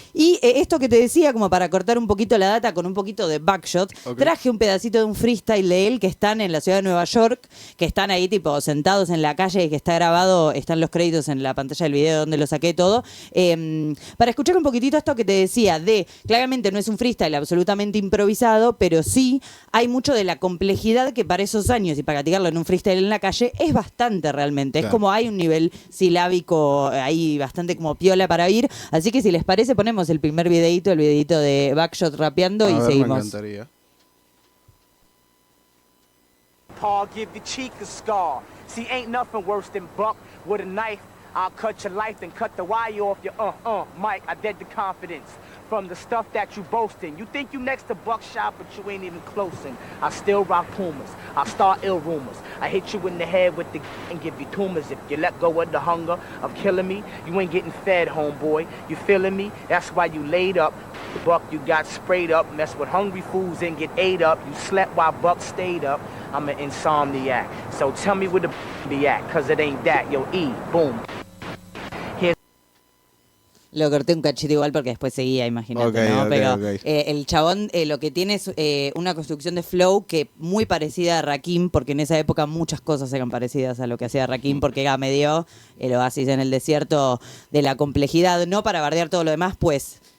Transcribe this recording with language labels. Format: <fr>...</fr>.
<es>Y esto que te decía, como para cortar un poquito la data con un poquito de Buckshot, traje un pedacito de un freestyle de él que están en la ciudad de Nueva York, que están ahí tipo sentados en la calle y que está grabado, están los créditos en la pantalla del video donde lo saqué todo, para escuchar un poquitito esto que te decía de, claramente no es un freestyle absolutamente improvisado, pero sí hay mucho de la complejidad que para esos años y para tirarlo en un freestyle en la calle es bastante realmente. Claro. Es como hay un nivel silábico ahí bastante como piola para ir. Así que si les parece ponemos el primer videito, el videito de Buckshot rapeando y seguimos. Me encantaría.</es> <en>Paul give the cheek a scar. See, ain't nothing worse than Buck with a knife. I'll cut your life and cut the wire off your Mike, I dead the confidence from the stuff that you boasting. You think you next to Buckshot, but you ain't even close. And I still rock Pumas. I start ill rumors. I hit you in the head with the and give you tumors. If you let go of the hunger of killing me, you ain't getting fed, homeboy. You feeling me? That's why you laid up. Buck, you got sprayed up. Mess with hungry fools and get ate up. You slept while Buck stayed up. I'm an insomniac. So tell me where the be at, cause it ain't that. Yo, E, boom.</en> <es>Lo corté un cachito igual porque después seguía, imagínate, ¿no? Pero el chabón lo que tiene es una construcción de flow que muy parecida a Rakim, porque en esa época muchas cosas eran parecidas a lo que hacía Rakim, porque era medio el oasis en el desierto de la complejidad, no para bardear todo lo demás, pues</es>